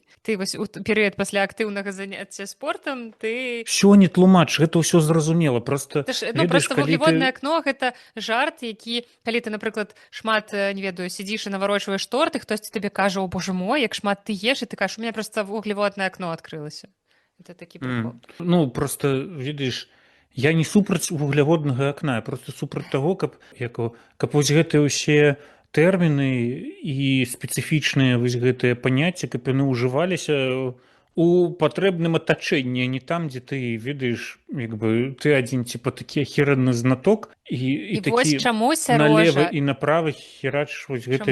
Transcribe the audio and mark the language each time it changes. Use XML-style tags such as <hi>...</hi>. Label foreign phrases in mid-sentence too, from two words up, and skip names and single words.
<be>Ты вось у перыяд пасля актыўнага заняцця спортам, ты... Всё не тлумач, гэта ўсё зразумела, просто... Просто вуглеводнае акно — гэта жарт, які, калі ты, напрыклад, шмат, не ведаю, сидзіш і наварочваеш торт, і хтосьці табе кажа: «О, боже мой, як шмат ты еш», і ты кажаш:</be> <ru>«У меня просто</ru> <be>вуглеводнае акно адкрылася».</be> <ru>Это такі прикол.</ru> <be>Ну, просто, видишь, я не супраць вугляводнага акна, я просто супраць таго, каб вось гэтыя ўсе тэрміны і спецыфічныя вось гэтыя паняцці, каб яны ўжываліся у патрэбным атачэнні, а не там, дзе ты ведаеш, ты адзін типа такі ахерэнны знаток, і такі налева і направа херачыш вось гэтымі</be>